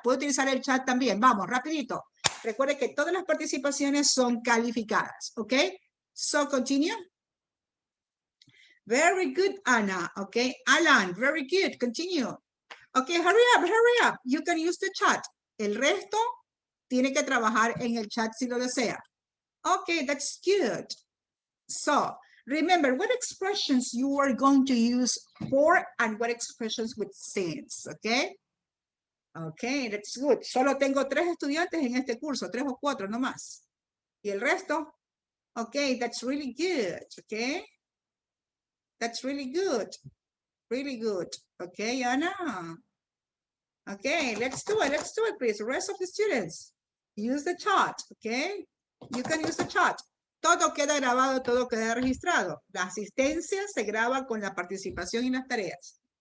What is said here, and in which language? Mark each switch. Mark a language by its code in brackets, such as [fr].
[es] Puedo utilizar el chat también. Vamos, rapidito. Recuerde que todas las participaciones son calificadas, okay? [en] So, continue. Very good, Anna. Okay, Alan, very good. Continue. Okay, hurry up. You can use the chat. [es] El resto tiene que trabajar en el chat si lo desea. [en] Okay, that's good. So, remember what expressions you are going to use for and what expressions with since, okay? Okay, that's good. [es] Solo tengo 3 estudiantes en este curso, 3 o 4, no más. Y el resto, [en] okay, that's really good, okay? That's really good. Really good. Okay, Anna. Okay, let's do it, please. The rest of the students, use the chat, okay? You can use the chat. [es] Todo queda grabado, todo queda registrado. La asistencia se graba con la participación y las tareas.